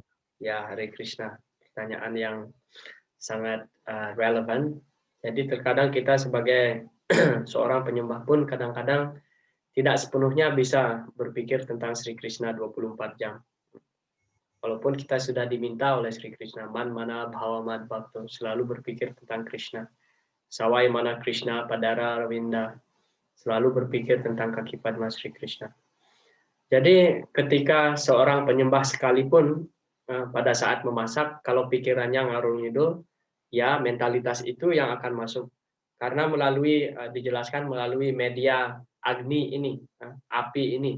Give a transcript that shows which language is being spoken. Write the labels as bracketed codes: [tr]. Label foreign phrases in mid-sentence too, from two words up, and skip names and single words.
[id] Ya, Hare Krishna. Pertanyaan yang sangat relevan. Jadi terkadang kita sebagai seorang penyembah pun kadang-kadang tidak sepenuhnya bisa berpikir tentang Sri Krishna 24 jam. Walaupun kita sudah diminta oleh Sri Krishna, [sa] man mana bhava mad bhakto, [id] selalu berpikir tentang Krishna. [sa] Sawai mana Krishna padara ravinda, [id] selalu berpikir tentang kaki Padma Sri Krishna. Jadi ketika seorang penyembah sekalipun pada saat memasak, kalau pikirannya [jv] ngarung ngidul, [id] ya mentalitas itu yang akan masuk. Karena dijelaskan melalui media Agni ini, api ini.